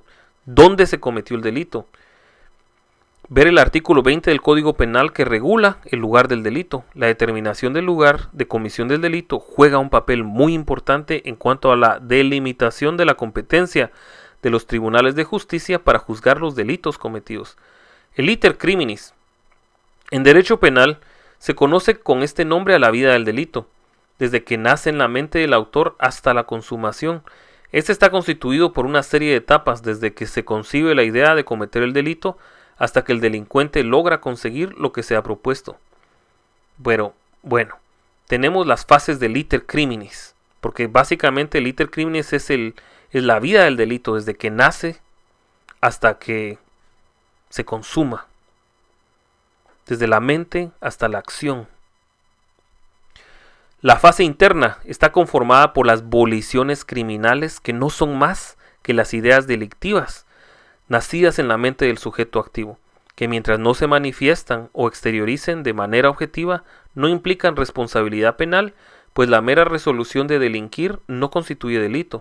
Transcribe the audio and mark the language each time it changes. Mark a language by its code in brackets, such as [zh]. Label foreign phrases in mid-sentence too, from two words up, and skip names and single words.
[es] ¿Dónde se cometió el delito? Ver el artículo 20 del Código Penal que regula el lugar del delito. La determinación del lugar de comisión del delito juega un papel muy importante en cuanto a la delimitación de la competencia de los tribunales de justicia para juzgar los delitos cometidos. El [la] iter criminis. [es] En derecho penal se conoce con este nombre a la vida del delito, desde que nace en la mente del autor hasta la consumación. Este está constituido por una serie de etapas desde que se concibe la idea de cometer el delito hasta que el delincuente logra conseguir lo que se ha propuesto. Bueno, tenemos las fases del [la] iter criminis, [es] porque básicamente el [la] iter criminis [es] es la vida del delito desde que nace hasta que se consuma, desde la mente hasta la acción. La fase interna está conformada por las voliciones criminales que no son más que las ideas delictivas, nacidas en la mente del sujeto activo, que mientras no se manifiestan o exterioricen de manera objetiva, no implican responsabilidad penal, pues la mera resolución de delinquir no constituye delito.